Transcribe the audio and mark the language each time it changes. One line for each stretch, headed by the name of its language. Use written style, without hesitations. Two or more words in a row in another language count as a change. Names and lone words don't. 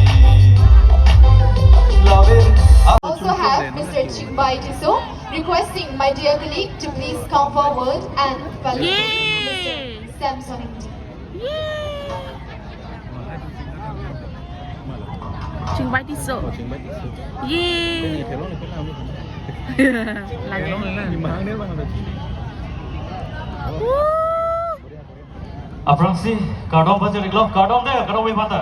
English: Also have Mr. Chingbai Tiso requesting my dear colleague to please come forward and felicitate Mr. Samson India.
Karbi: Chingbai Tiso Yay lagi Aprang si kardom baca niklo kardom deh kardom ini mata